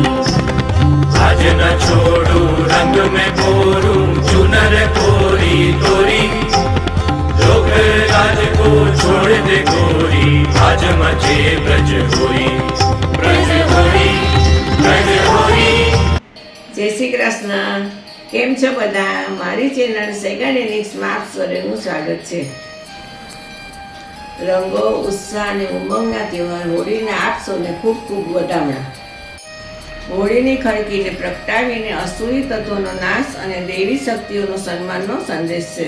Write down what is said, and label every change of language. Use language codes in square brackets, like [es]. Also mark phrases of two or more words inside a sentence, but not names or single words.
[bra] आज न छोड़ू रंग में बोरू चुनर कोरी तोरी। लोग राज को छोड़ दे गोरी आज मचे ब्रज होरी। ब्रज होरी ब्रज होरी। [gu] જય શ્રી કૃષ્ણ. કેમ છો બધા? મારી ચેનલ સેગાડેનિક્સમાં આપ સૌનું સ્વાગત છે. રંગો, ઉત્સાહ અને ઉમંગના તહેવાર હોળીના આપ સૌને ખૂબ ખૂબ વધામણા. હોળીની ખડકીને પ્રગટાવીને અસુરી તત્વોનો નાશ અને દેવી શક્તિઓનો સન્માનનો સંદેશ છે.